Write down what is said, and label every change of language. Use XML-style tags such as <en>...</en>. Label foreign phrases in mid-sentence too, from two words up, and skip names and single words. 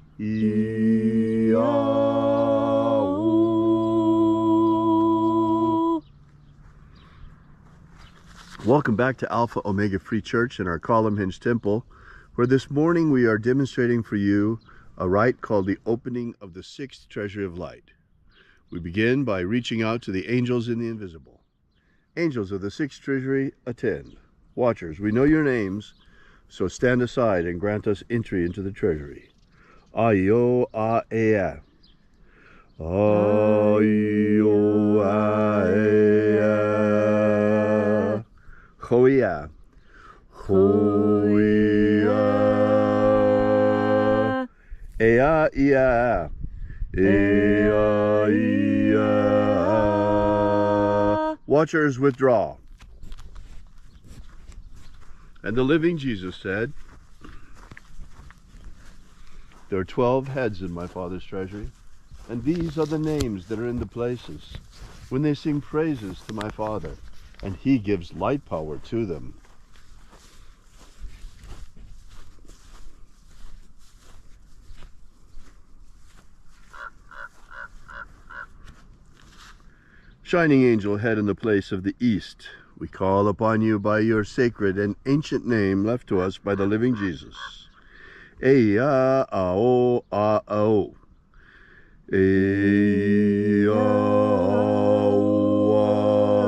<en>Welcome back to Alpha Ωmega Free Church in our Columnhenge Temple, where this morning we are demonstrating for you a rite called the opening of the sixth Treasury of Light. We begin by reaching out to the angels in the invisible. Angels of the sixth treasury, attend. Watchers, we know your names, so stand aside and grant us entry into the treasury. Ayo a ea. Ayo a ea. Hoia. Hoia. Ea ia. Ea ia. Watchers, withdraw. And the living Jesus said, there are 12 heads in my Father's treasury, and these are the names that are in the places when they sing praises to my Father, and he gives light power to them. Shining angel, head in the place of the east, we call upon you by your sacred and ancient name left to us by the living Jesus. Eya ao a o. Eya ao</en>